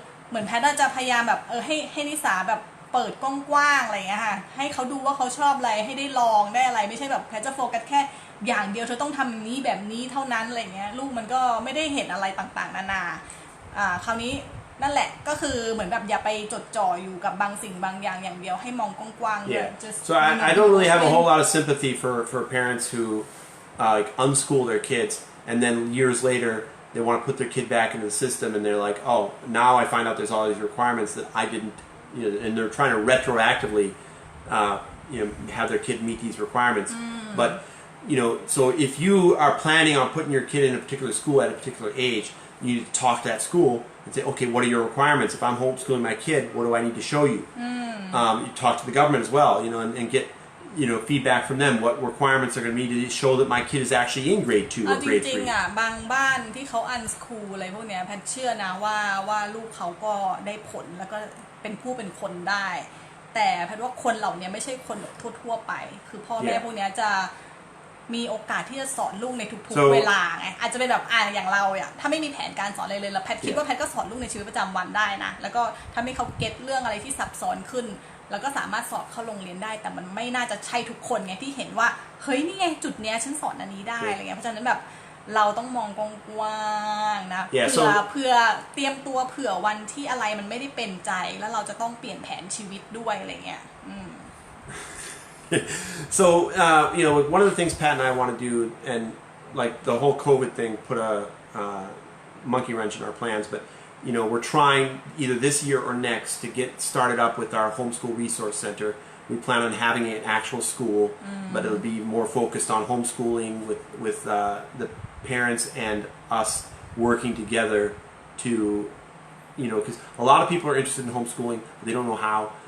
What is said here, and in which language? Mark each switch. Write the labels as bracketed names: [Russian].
[Thai] เหมือนแพทย์จะพยายามแบบให้นิสาแบบเปิดกว้างๆอะไรเงี้ยค่ะให้เขาดูว่าเขาชอบอะไรให้ได้ลองได้อะไรไม่ใช่แบบแพทย์จะโฟกัสแค่อย่างเดียวเธอต้องทำนี้แบบนี้เท่านั้นอะไรเงี้ยลูกมันก็ไม่ได้เห็นอะไรต่างๆนานาคราวนี้นั่นแหละก็คือเหมือนแบบอย่าไปจดจ่ออยู่กับบางสิ่งบางอย่างอย่างเดียวให้มองกว้างๆ [English] Yeah. So I don't really have a whole lot of sympathy for parents who like unschool their kids and then years later they want to put their kid back into the system and they're like, oh, now I find out there's all these requirements that I didn't, and they're trying to retroactively, have their kid meet these requirements. But so if you are planning on putting your kid in a particular school at a particular age, you need to talk to that school and say, okay, what are your requirements? If I'm homeschooling my kid, what do I need to show you? You talk to the government as well, and get feedback from them. What requirements are going to be to show that my kid is actually in grade 2 or grade 3. [Thai] จริงๆอ่ะบางบ้านที่เขาอันสคูลอะไรพวกเนี้ยแพทเชื่อนะว่าลูกเขาก็ได้ผลแล้วก็เป็นผู้เป็นคนได้ แต่แพทว่าคนเหล่านี้ไม่ใช่คนแบบทั่วๆไปคือพ่อแม่พวกเนี้ยจะ มีโอกาสที่จะสอนลูกในทุกๆเวลาไงอาจจะเป็นแบบอย่างเราอ่ะถ้าไม่มีแผนการสอนอะไรเลยแล้วแพทคิดว่าแพทก็สอนลูกในชีวิตประจำวันได้นะแล้วก็ทำให้เขาเก็ตเรื่องอะไรที่ซับซ้อนขึ้นแล้วก็สามารถสอบเข้าโรงเรียนได้แต่มันไม่น่าจะใช่ทุกคนไงที่เห็นว่าเฮ้ยนี่ไงจุดเนี้ยฉันสอนอันนี้ได้อะไรเงี้ยเพราะฉะนั้นแบบเราต้องมองกว้างๆนะเพื่อเตรียมตัวเผื่อวันที่อะไรมันไม่ได้เป็นใจแล้วเราจะต้องเปลี่ยนแผนชีวิตด้วยอะไรเงี้ย [English] So, one of the things Pat and I want to do, and like the whole COVID thing put a monkey wrench in our plans, but we're trying either this year or next to get started up with our homeschool resource center. We plan on having an actual school, but it'll be more focused on homeschooling with the parents and us working together to, because a lot of people are interested in homeschooling, but they don't know how.